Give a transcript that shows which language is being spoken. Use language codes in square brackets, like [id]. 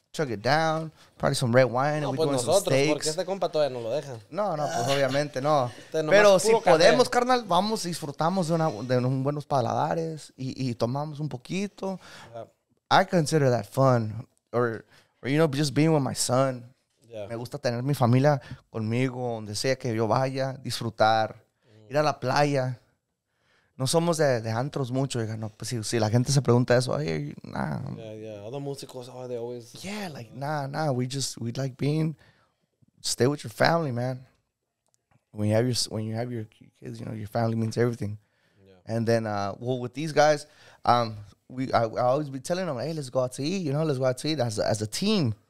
[en] Chug it down, probably some red wine, and we doing some steaks. [es] Porque este compa todavía no lo deja. No, pues obviamente no. Pero si podemos, carnal, vamos, disfrutamos de unos buenos paladares y tomamos un poquito. [en] I consider that fun. Or you know, just being with my son. Yeah. [es] Me gusta tener mi familia conmigo, donde sea que yo vaya, disfrutar, ir a la playa. No somos de antros mucho, no, pues si la gente se pregunta eso, [en] hey, nah. Yeah. All the musicos, they always. Yeah, like, nah. We like stay with your family, man. When you have your kids, you know, your family means everything. Yeah. And then, with these guys, I always be telling them, hey, let's go out to eat, you know, let's go out to eat as a team.